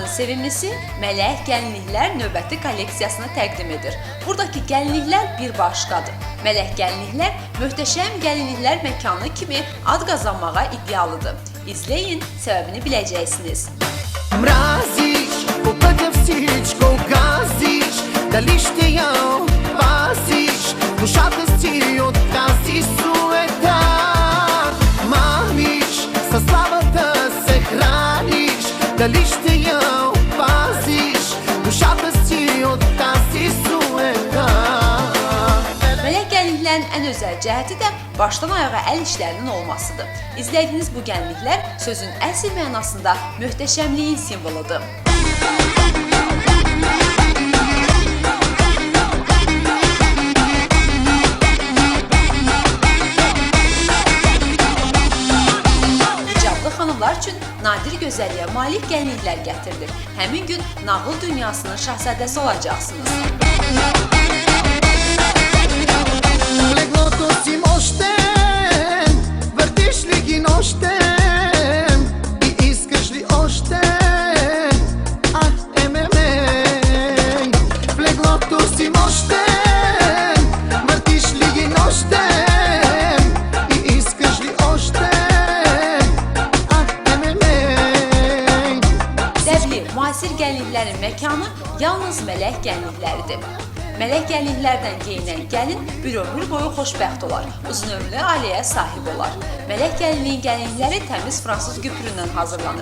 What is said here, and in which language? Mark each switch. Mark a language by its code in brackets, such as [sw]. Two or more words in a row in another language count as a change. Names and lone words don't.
[az] Sevimlisi Mələk Gəlinliklər növbəti kolleksiyasını təqdim edir. Buradakı gəlinliklər bir başqadır. Mələk Gəlinliklər möhtəşəm gəlinliklər məkanı kimi ad qazanmağa iddialıdır. İzləyin, səbəbini biləcəksiniz. [bg] Мразиш, попете всичко газиш, дали ще я опазиш душата си от тази суета? Мамиш, със славата се храниш, дали ще я опазиш душата си от тази суeta? [az] Mələk gəlinliklərin ən özəl cəhəti də başdan ayağa əl işlərinin olmasıdır. İzlədiyiniz bu gəlinliklər sözün əsl mənasında möhtəşəmliyin simvoludur. İcablı xanımlar üçün nadir gözəlliyə malik gəlinliklər gətirilir. Həmin gün nağıl dünyasının şahzadəsi olacaqsınız. [bg] Леглото си мощен, въртиш ли ги нощем и искаш ли още? Ах, в леглото си мощен, въртиш ли ги нощем и искаш ли още? Ах, [az] Dəvli, müasir gəlinliklərin məkanı yalnız mələk gəlinlikləridir. Mələk gəlinliklərdən geyinən gəlin bir ömür boyu xoşbəxt olar, uzun ömürlü ailəyə sahib olar. Mələk gəlinliyin gəlinlikləri təmiz fransız güpüründən hazırlanır.